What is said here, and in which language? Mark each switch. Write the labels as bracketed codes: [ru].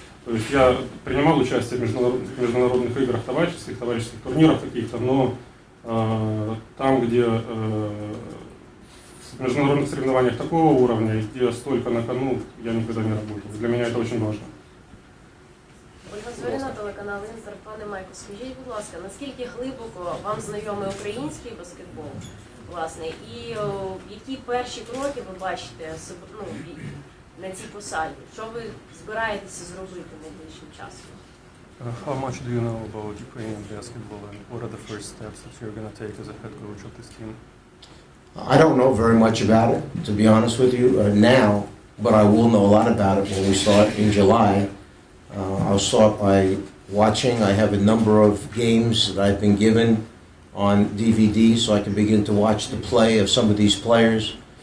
[ru] То есть я принимал участие в международных играх, товарищеских турнирах каких-то, но там, где в международных соревнованиях такого уровня, где столько на кону, я никогда не работал. Для меня это очень важно. [uk] Ольга Зоріна, телеканал Інтер. Пане Майку, скажіть, будь ласка, наскільки глибоко вам знайомий український баскетбол, власне, і які перші кроки ви бачите на цій посаді? Що ви збираєтеся зробити найближчим часом? [en] How much do you know about Ukrainian basketball and what are the first steps that you're going to take as a head coach of this team? I don't know very much about it, to be honest with you, now, but I will know a lot about it when we start in July. I'll start by watching. I have a number of games that I've been given on DVD, so I can begin to watch the play of some of these players.